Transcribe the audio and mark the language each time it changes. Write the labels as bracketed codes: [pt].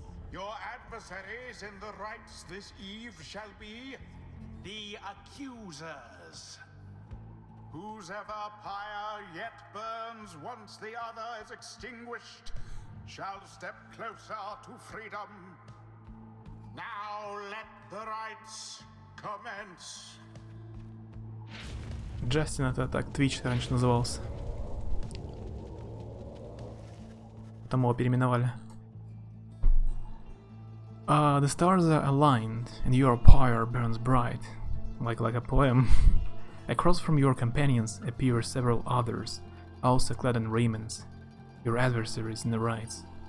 [en] Your adversaries in the rites this eve shall be the accusers. Whose ever pyre yet burns once the other is extinguished shall step closer to freedom. Now let the rites commence. [ru] Джастин это так Twitch раньше назывался. Потом его переименовали. [en] The stars are aligned, and your pyre burns bright, like a poem. Across from your companions appear several others, also clad in raiments, your adversaries in the rites.